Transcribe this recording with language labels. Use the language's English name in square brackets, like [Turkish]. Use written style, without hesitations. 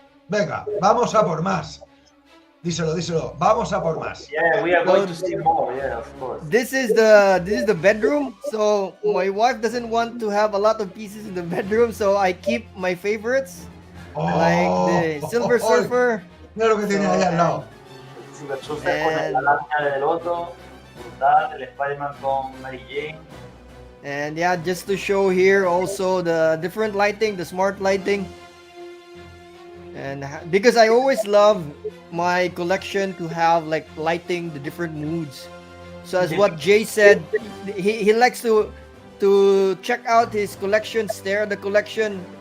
[Spanish] Venga, vamos a por más. Díselo. Vamos a por más. [English] Yeah, we are going to see more. Yeah, of course. This is the bedroom. So my wife doesn't want to have a lot of pieces in the bedroom, so I keep my favorites like the Silver Surfer. [Spanish] Mira lo que tiene ahí al lado. El Silver Surfer con la lámina del otro. Brutal. El Spider-Man con Mary Jane. [English] And yeah, just to show here also the different lighting, the smart lighting. And because I always love my collection to have like lighting the different moods. So as what Jay said, he likes to check out his collection, stare at the collection.